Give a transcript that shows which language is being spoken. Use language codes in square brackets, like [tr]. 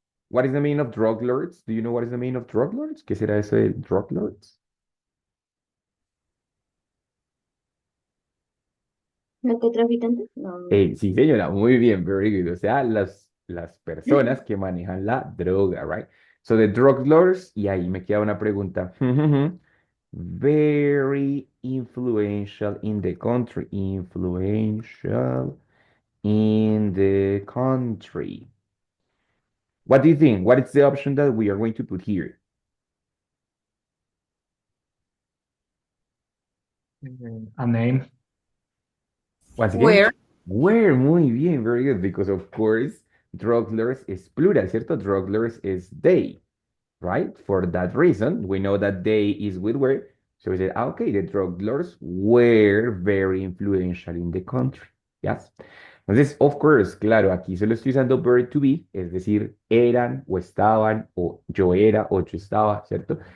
[en] What is the meaning of drug lords? Do you know what is the meaning of drug lords? [es] ¿Qué será eso de drug lords? ¿Narcotraficante? No. Sí, señora, muy bien, [en] very good. [es] O sea, las personas que manejan la droga, [en] right? So the drug lords, [es] y ahí me queda una pregunta. [en] Very influential in the country. Influential in the country. What do you think? What is the option that we are going to put here? A name. Once again, Where? where, [es] muy bien, [en] very good, because of course, drug lords is plural, [es] ¿cierto? [en] Drug lords is they, right? For that reason, we know that they is with where, so we said, okay, the drug lords were very influential in the country, yes? [es] Entonces, [en] of course, [es] claro, aquí solo estoy usando verb to be, es decir, eran o estaban, o yo era o yo estaba, ¿cierto?